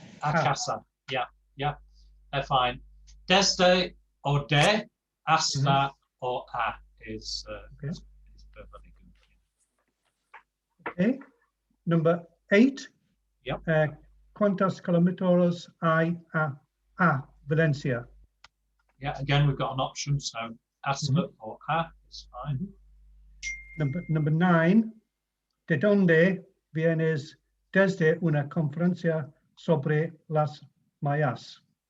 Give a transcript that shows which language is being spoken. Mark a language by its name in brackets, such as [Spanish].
[English] Casa. Yeah. They're fine. Desde or de, hasta or a is perfectly good. Okay. Number 8. Yep. [Spanish] ¿Cuántos kilómetros hay a Valencia? [English] Yeah, again, we've got an option, so hasta or a is fine. Number 9. [Spanish] ¿De dónde vienes desde una conferencia sobre las mayas?